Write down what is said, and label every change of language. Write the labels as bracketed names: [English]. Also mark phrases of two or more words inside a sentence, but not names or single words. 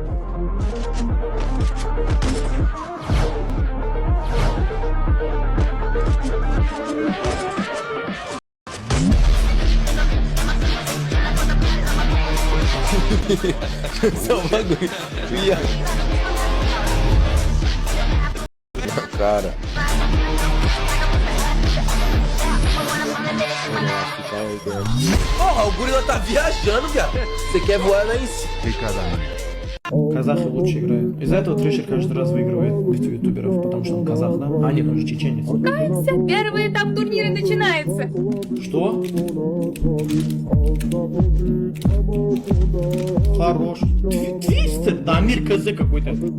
[Portuguese] Só um bagulho. Cara. Porra, o gorila tá viajando, viado. Você quer voar lá em cima? [Russian] Казахи лучше играют. Из-за этого Трэшер каждый раз выигрывает битву ютуберов, потому что он казах, да? А нет, он же чеченец. Кайся, первый этап турнира начинается. Что? Хорош. 200? Дамир КЗ какой-то.